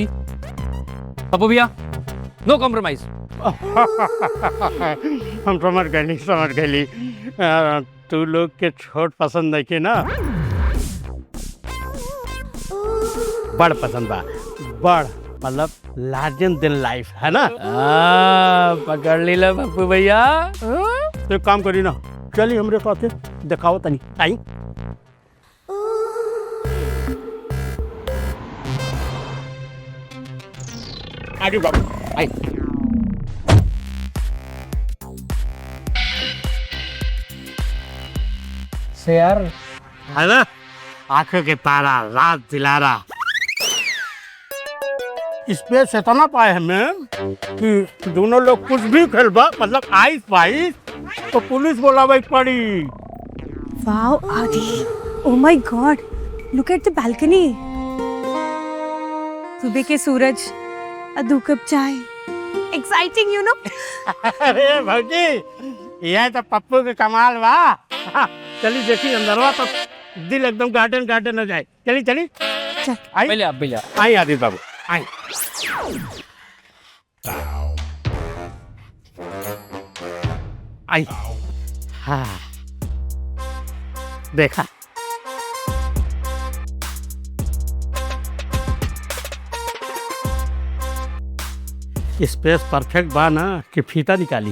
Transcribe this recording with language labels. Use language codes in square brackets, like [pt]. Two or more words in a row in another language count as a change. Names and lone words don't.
[bho] पप्पू भैया [en] No compromise. [bho] हम समझ गए तू लोग के छोट पसंद नहीं के ना, बड़ पसंद बा, बड़ मतलब [en] larger than life [bho] है ना। पकड़ ली लो पप्पू भैया। तो एक काम करी ना, चलिए हमरे साथे दिखाओ तनी, आई। आगे बाबू आई। से यार है ना, आंखों के तारा, रात दिलारा। स्पेस इतना पाए हमें कि दोनों लोग कुछ भी खेलबा, मतलब आइस पाइस तो पुलिस बोलावे पड़ी। [en] Wow Aadi, oh my god, look at the balcony. [bho] सुबह के सूरज, 2 कप चाय, [en] Exciting you know. [bho] अरे भौजी, यह तो पप्पू के कमाल बा। चली देखी अंदरवा तो दिल एकदम गार्डन गार्डन हो जाए। चली चली चल। आई पहले आप भैया आई, आदित्य बाबू आई। आई हाँ देखा, स्पेस परफेक्ट बा ना कि फीता निकाली।